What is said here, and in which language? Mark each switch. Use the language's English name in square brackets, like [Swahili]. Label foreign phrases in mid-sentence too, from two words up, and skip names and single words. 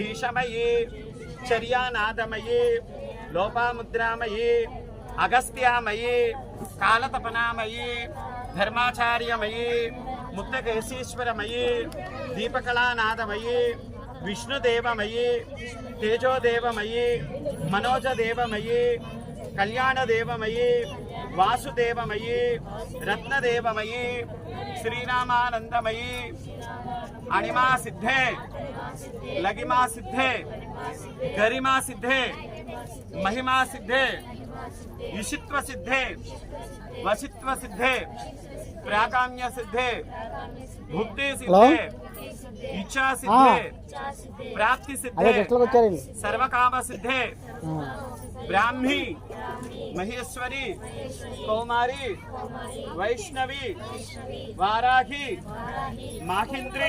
[Sanskrit] समये चर्यानादमयी लोपामुद्रामयी अगस्त्यामयी कालतपनामयी धर्माचार्यमयी मुक्तकेशीश्वरमयी दीपकलानादमयी विष्णुदेवमयी तेजोदेवमयी मनोजदेवमयी कल्याणदेवमयी वासुदेवमयी रत्नदेवमयी श्रीरामानंदमयी अणिमा सिद्धे लगिमा सिद्धे गरिमा सिद्धे महिमा सिद्धे ఇషిత్వ సిద్ధే వశిత్వ సిద్ధే ప్రాకామ్య సిద్ధే భుక్తి సిద్ధే ఇచ్ఛా సిద్ధే ప్రాప్తి సిద్ధే సర్వకామ సిద్ధే బ్రాహ్మీ మహేశ్వరి కౌమారి వైష్ణవి వారాహి మాహింద్రి